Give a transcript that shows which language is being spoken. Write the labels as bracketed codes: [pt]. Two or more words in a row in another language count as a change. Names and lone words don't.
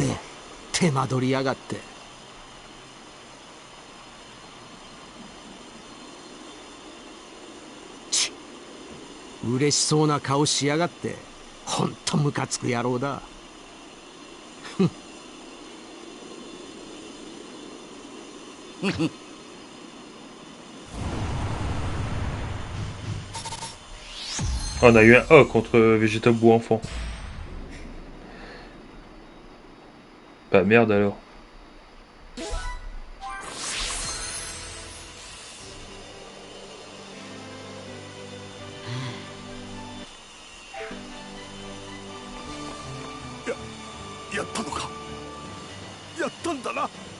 [ja] 手間取りやがって。嬉しそうな顔しやがって。ほんとムカつく野郎だ。 [fr] On a eu un A contre Vegeta Bou enfant. Bah merde alors. [ja] やったのか。やったんだな。